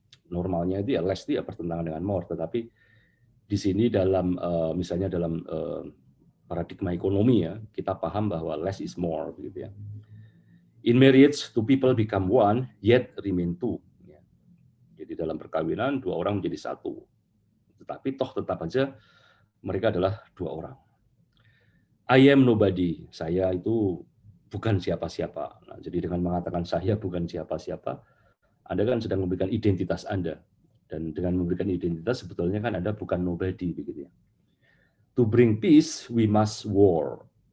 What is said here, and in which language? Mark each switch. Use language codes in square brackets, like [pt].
[id] Normalnya itu ya less itu ya bertentangan dengan more, tetapi di sini dalam misalnya dalam paradigma ekonomi ya, kita paham bahwa [en] less is more, [id] begitu ya. [en] In marriage, two people become one, yet remain two. [id] Ya. Jadi dalam perkawinan dua orang menjadi satu, tetapi toh tetap aja mereka adalah dua orang. [en] I am nobody, [id] saya itu bukan siapa-siapa. Nah, jadi dengan mengatakan saya bukan siapa-siapa, Anda kan sedang memberikan identitas Anda. Dan dengan memberikan identitas, sebetulnya kan Anda bukan nobody. Begitu ya. [en] To bring peace, we must war.